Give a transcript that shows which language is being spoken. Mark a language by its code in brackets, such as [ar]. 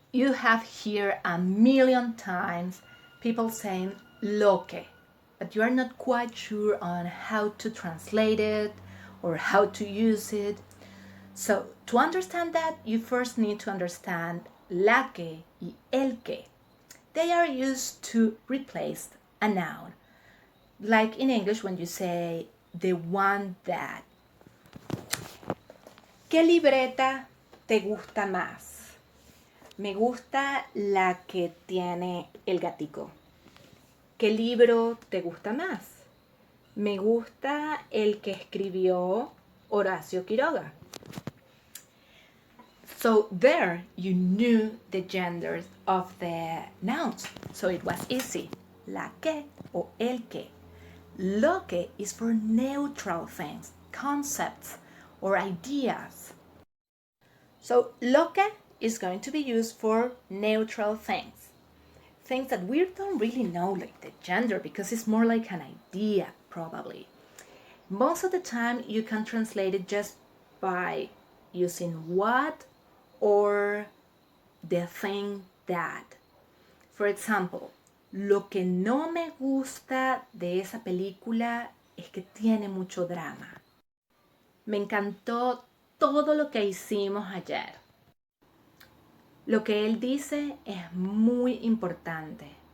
[en] you have here a million times people saying lo que, but you are not quite sure on how to translate it or how to use it. So to understand that, you first need to understand la que y el que. They are used to replace a noun. Like in English when you say the one that. [es] ¿Qué libreta te gusta más? Me gusta la que tiene el gatico. ¿Qué libro te gusta más? Me gusta el que escribió Horacio Quiroga. [en] So there you knew the genders of the nouns, so it was easy. La que o el que. Lo que is for neutral things, concepts or ideas. So lo que is going to be used for neutral things. Things that we don't really know, like the gender, because it's more like an idea, probably. Most of the time, you can translate it just by using what or the thing that. For example, [es] lo que no me gusta de esa película es que tiene mucho drama. Me encantó todo lo que hicimos ayer. Lo que él dice es muy importante.